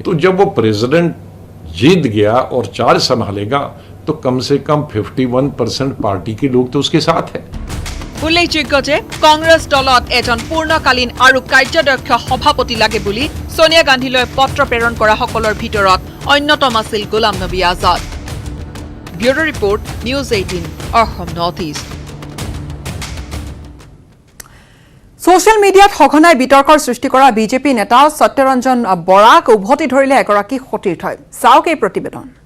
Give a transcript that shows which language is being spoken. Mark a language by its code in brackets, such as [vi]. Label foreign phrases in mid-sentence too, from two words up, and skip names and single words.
[hi] तो जब वो प्रेसिडेंट जीत गया और चार्ज संभालेगा तो कम से कम 51% पार्टी के लोग तो उसके साथ है। [as] উল্লেখযোগ্য যে কংগ্ৰেছ দলত এজন পূৰ্ণকালীন আৰু কাৰ্যদক্ষ সভাপতি লাগে বুলি সোনিয়া গান্ধীলৈ পত্ৰ প্ৰেৰণ কৰা সকলৰ ভিতৰত অন্যতম আছিল গোলাম নবী আজাদ। [en] Bureau Report News 18 Assam North East. social media [as] সঘনাই বিতৰ্কৰ সৃষ্টি কৰা বিজেপি নেতা সত্যৰঞ্জন বৰাক উভতি ধৰিলে এগৰাকী সতীৰ্থই চাওক এই প্ৰতিবেদন।